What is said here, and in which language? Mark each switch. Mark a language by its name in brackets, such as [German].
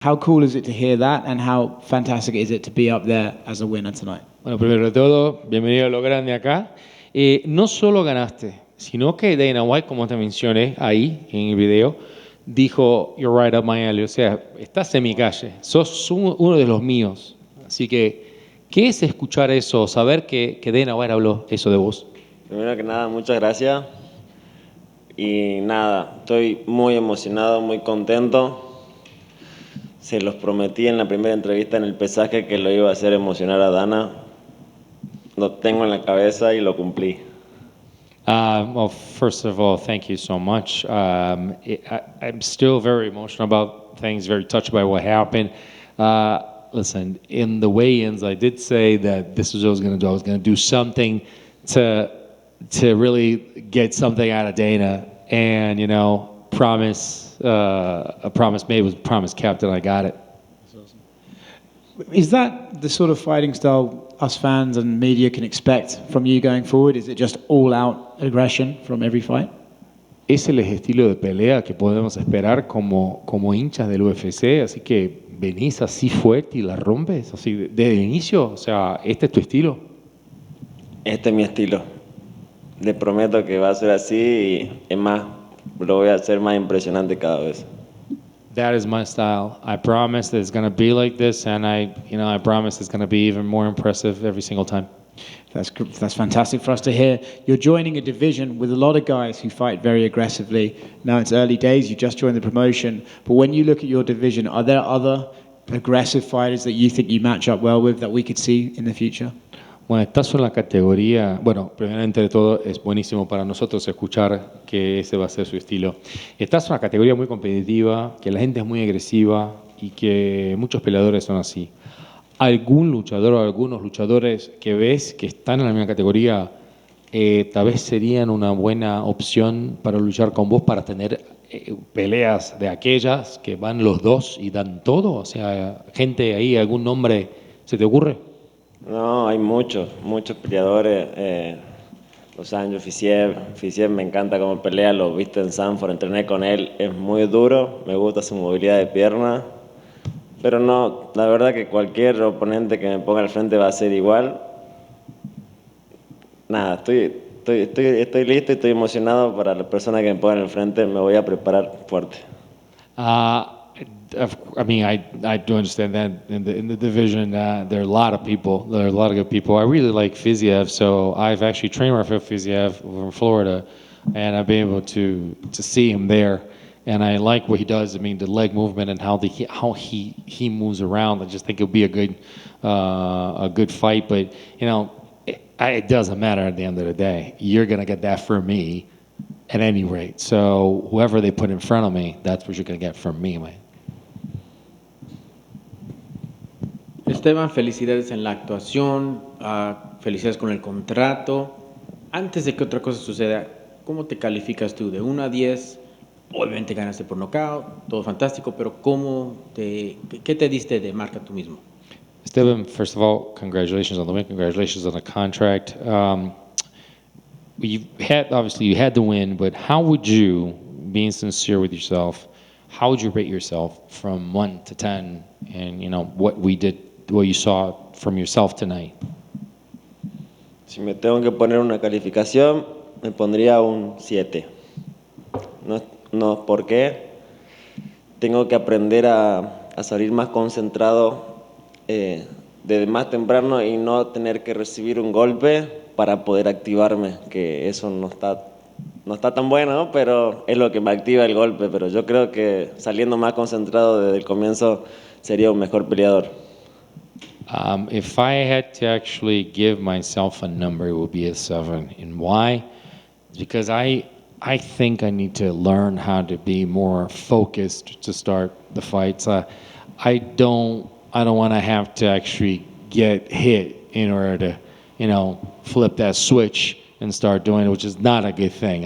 [English] How cool is it to hear that, and how fantastic is it to be up there as a winner tonight? [Spanish] Bueno, primero de todo, bienvenido a lo grande acá. No solo ganaste, sino que Dana White, como te mencioné ahí en el video, dijo, [English] "You're right up my alley", [Spanish] o sea, estás en mi calle, sos uno de los míos. Así que, ¿qué es escuchar eso, saber que Dana White habló eso de vos? Primero que nada, muchas gracias. Y nada, estoy muy emocionado, muy contento. Se los prometí en la primera entrevista en el pesaje que lo iba a hacer emocionar a Dana. Lo tengo en la cabeza y lo cumplí. [English] Well, first of all, thank you so much. I'm still very emotional about things, very touched by what happened. Listen, in the weigh-ins, I did say that this is what I was going to do. I was going to do something to really get something out of Dana, and a promise made was a promise kept, and I got it. Is that the sort of fighting style us fans and media can expect from you going forward? Is it just all-out aggression from every fight? [Spanish] Ese es el estilo de pelea que podemos esperar como hinchas del UFC, así que venís así fuerte y la rompes, así desde el inicio, o sea, ¿este es tu estilo? Este es mi estilo. Les prometo que va a ser así y es más, lo voy a hacer más impresionante cada vez. [English] That is my style. I promise that it's going to be like this, and I promise it's going to be even more impressive every single time. That's fantastic for us to hear. You're joining a division with a lot of guys who fight very aggressively. Now it's early days, you just joined the promotion, but when you look at your division, are there other aggressive fighters that you think you match up well with that we could see in the future? [Spanish] Bueno, estás en la categoría, bueno, primeramente de todo es buenísimo para nosotros escuchar que ese va a ser su estilo. Estás en una categoría muy competitiva, que la gente es muy agresiva y que muchos peleadores son así. ¿Algún luchador o algunos luchadores que ves que están en la misma categoría tal vez serían una buena opción para luchar con vos, para tener peleas de aquellas que van los dos y dan todo? O sea, gente ahí, ¿algún nombre se te ocurre? No, hay muchos peleadores. Los años, Fisiev me encanta cómo pelea, lo viste en Sanford, entrené con él, es muy duro, me gusta su movilidad de pierna, pero no, la verdad que cualquier oponente que me ponga al frente va a ser igual. Nada, estoy listo y estoy emocionado para la persona que me ponga al frente, me voy a preparar fuerte. [English] I mean, I do understand that in the division, there are a lot of people. There are a lot of good people. I really like Fiziev, so I've actually trained Rafael Fiziev from Florida, and I've been able to see him there. And I like what he does. I mean, the leg movement and how he moves around. I just think it'll be a good fight. But it doesn't matter at the end of the day. You're gonna get that from me, at any rate. So whoever they put in front of me, that's what you're gonna get from me, man. [Spanish] Esteban, felicidades en la actuación, felicidades con el contrato. Antes de que otra cosa suceda, ¿cómo te calificas tú de 1 a 10? Obviamente ganaste por knockout, todo fantástico, pero ¿qué te diste de marca tú mismo? [English] Esteban, first of all, congratulations on the win. Congratulations on the contract. You had the win, but how would you, being sincere with yourself, how would you rate yourself from 1 to 10, and what you saw from yourself tonight? [Spanish] Si me tengo que poner una calificación, me pondría un 7. No, ¿por qué? Tengo que aprender a salir más concentrado desde más temprano y no tener que recibir un golpe para poder activarme, que eso no está tan bueno, ¿no? Pero es lo que me activa el golpe. Pero yo creo que saliendo más concentrado desde el comienzo sería un mejor peleador. [English] If I had to actually give myself a number, it would be a 7. And why? Because I think I need to learn how to be more focused to start the fights. I don't want to have to actually get hit in order to, flip that switch and start doing it, which is not a good thing.